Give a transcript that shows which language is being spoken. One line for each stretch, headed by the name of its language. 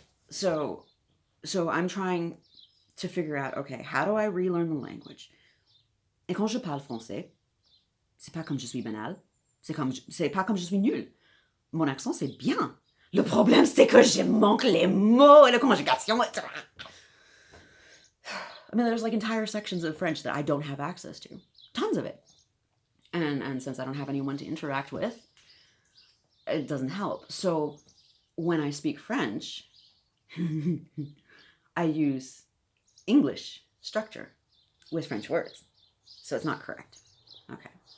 English: So I'm trying to figure out, okay, how do I relearn the language?
French: Et quand je parle français, c'est pas comme je suis banal, c'est pas comme je suis nul. Mon accent, c'est bien. Le problème, c'est que je manque les mots et la conjugation.
English: I mean, there's like entire sections of French that I don't have access to. Tons of it. And since I don't have anyone to interact with, it doesn't help. So when I speak French, I use English structure with French words. So it's not correct. Okay.